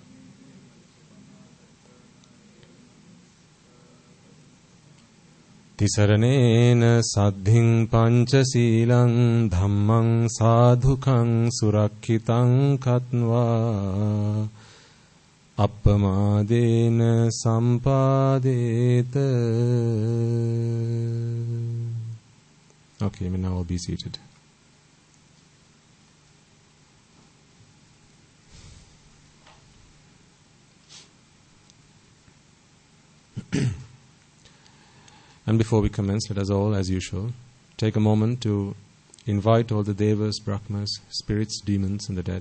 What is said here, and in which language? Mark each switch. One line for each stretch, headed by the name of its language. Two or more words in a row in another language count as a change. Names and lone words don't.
Pali: Tisaranena saddhing panchasilang dhammang sadhukang surakkitang katva appamadena sampadeta.
English: Okay, now I'll be seated. And before we commence, let us all, as usual, take a moment to invite all the devas, brahmas, spirits, demons, and the dead,